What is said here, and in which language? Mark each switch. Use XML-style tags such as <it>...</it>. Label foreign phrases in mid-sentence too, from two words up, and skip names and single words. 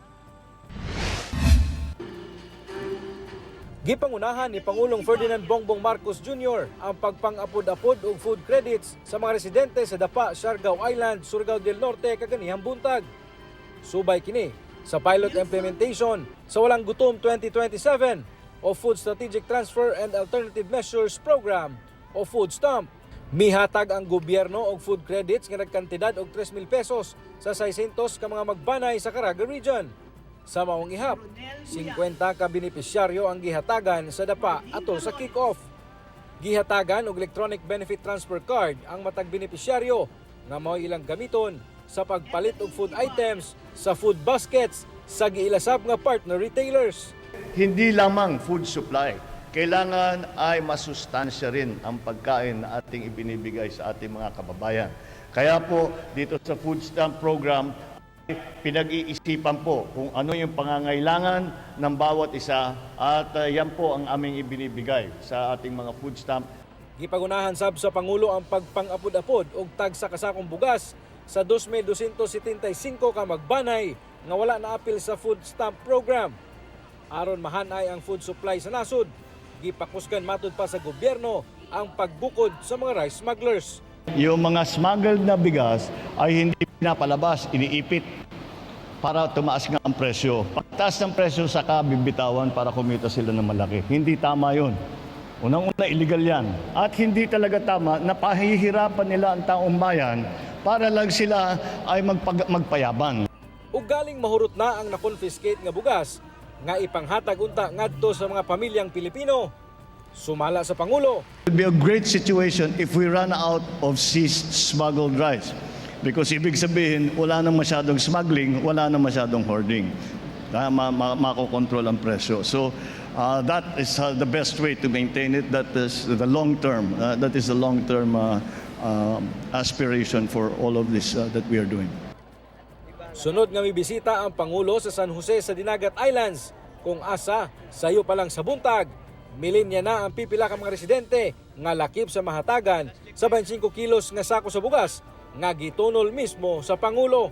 <ceb>Gipangunahan ni Pangulong Ferdinand Bongbong Marcos Jr. ang pagpang-apod-apod og</ceb> <en>food credits</en> <ceb>sa mga residente sa Dapa, Siargao Island, Surigao del Norte kaganihang buntag. Subay kini sa</ceb> <en>pilot implementation</en> <ceb>sa Walang Gutom 2027 o Food Strategic Transfer and Alternative Measures Program o Food Stamp. Mihatag ang gobyerno og</ceb> <en>food credits</en> <ceb>nga nagkantidad og 3,000 pesos sa 600 ka mga magbanay sa Caraga Region. Sa maong ihap, 50 ka benepisyaryo ang gihatagan sa Dapa atol sa kick-off. Gihatagan og</ceb> <en>electronic benefit transfer card</en> <ceb>ang matag benepisyaryo nga mao ilang gamiton sa pagpalit og</ceb> <en>food items</en> <ceb>sa</ceb> <en>food baskets</en> <ceb>sa giilasab nga</ceb> <en>partner retailers.</en> <tl>Hindi lamang</tl> <en>food supply,</en> <tl>kailangan ay masustansya rin ang pagkain na ating ibinibigay sa ating mga kababayan. Kaya po dito sa</tl> <en>food stamp program,</en> <tl>pinag-iisipan po kung ano yung pangangailangan ng bawat isa at yan po ang aming ibinibigay sa ating mga</tl> <en>food stamp.</en> <ceb>Gipagunahan sab sa Pangulo ang pagpang-apod-apod og tag sa kasakong bugas sa 2,275 ka magbanay nga wala na apil sa</ceb> <en>food stamp program.</en> <ceb>Aron mahanay ang</ceb> <en>food supply</en> <ceb>sa nasod, gipakusgan matud pa sa gobyerno ang pagbukod sa mga</ceb> <en>rice smugglers.</en> <tl>Yung mga smuggled na bigas ay hindi pinapalabas, iniipit para tumaas nga ang presyo. Pagtaas ng presyo saka bibitawan para kumita sila ng malaki. Hindi tama yun. Unang-una, illegal yan. At hindi talaga tama na pahihirapan nila ang taong bayan para lang sila ay magpayabang.</tl> <ceb>Ug galing mahurot na ang na-confiscate nga bugas nga ipanghatag unta ngadto sa mga pamilyang Pilipino. Sumala sa Pangulo.</ceb> <en>It would be a great situation if we run out of seized smuggled rice.</en> <tl>Because ibig sabihin, wala nang masyadong smuggling, wala nang masyadong hoarding. Makokontrol ang presyo.</tl> <en>So that is the best way to maintain it. That is the long term. That is the long term aspiration for all of this that we are doing.</en> <ceb>Sunod nga may bisita ang Pangulo sa San Jose sa Dinagat Islands. Kung asa, sayo pa lang sa buntag, milin niya na ang pipila ka mga residente nga lakip sa mahatagan sa 25 kilos nga sako sa bugas nga gitunol mismo sa Pangulo.</ceb>